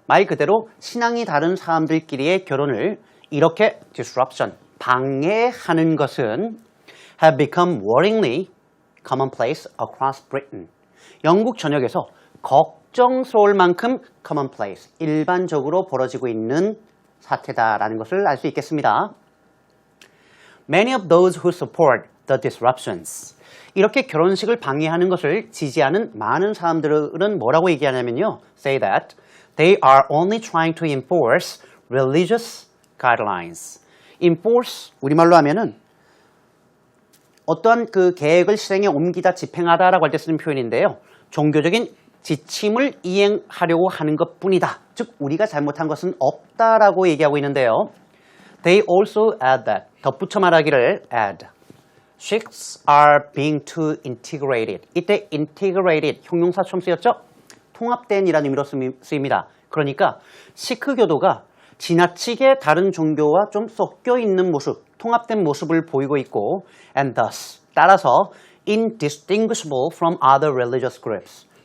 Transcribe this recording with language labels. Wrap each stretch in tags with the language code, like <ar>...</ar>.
<ko>말 그대로 신앙이 다른 사람들끼리의 결혼을 이렇게 disruption, 방해하는 것은</ko> <en>have become worryingly commonplace across Britain.</en> <ko>영국 전역에서 걱정스러울 만큼 commonplace, 일반적으로 벌어지고 있는 사태다라는 것을 알 수 있겠습니다.</ko> <en>Many of those who support the disruptions.</en> <ko>이렇게 결혼식을 방해하는 것을 지지하는 많은 사람들은 뭐라고 얘기하냐면요.</ko> <en>Say that they are only trying to enforce religious guidelines.</en> <ko>enforce, 우리말로 하면은 어떠한 그 계획을 실행에 옮기다, 집행하다라고 할 때 쓰는 표현인데요. 종교적인 지침을 이행하려고 하는 것뿐이다. 즉 우리가 잘못한 것은 없다라고 얘기하고 있는데요.</ko> <en>They also add that.</en> <ko>덧붙여 말하기를 add.</ko> <en>Sikhs are being too integrated.</en> <ko>이때 integrated 형용사 처음 쓰였죠? 통합된이라는 의미로 쓰입니다. 그러니까 시크 교도가 지나치게 다른 종교와 좀 섞여 있는 모습, 통합된 모습을 보이고 있고</ko> <en>and thus</en> <ko>따라서</ko> <en>indistinguishable from other religious groups.</en>